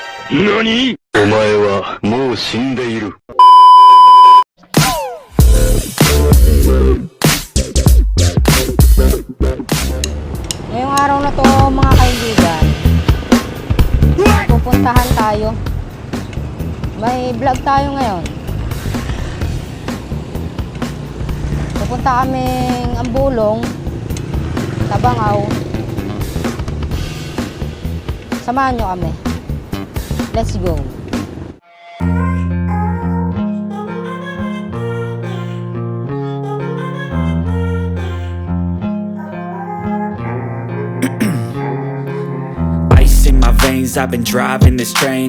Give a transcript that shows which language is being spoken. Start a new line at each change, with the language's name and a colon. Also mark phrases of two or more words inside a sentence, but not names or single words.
Japanese: 何？お前はもう死んでいる。
Filipino: Ngayong araw na to mga kaibigan, pupuntahan tayo. May vlog tayo ngayon. Pupunta kaming Ambulong, Tabangaw. Samahan nyo kami.
English: Let's go. Ice in my veins, I've been driving this train.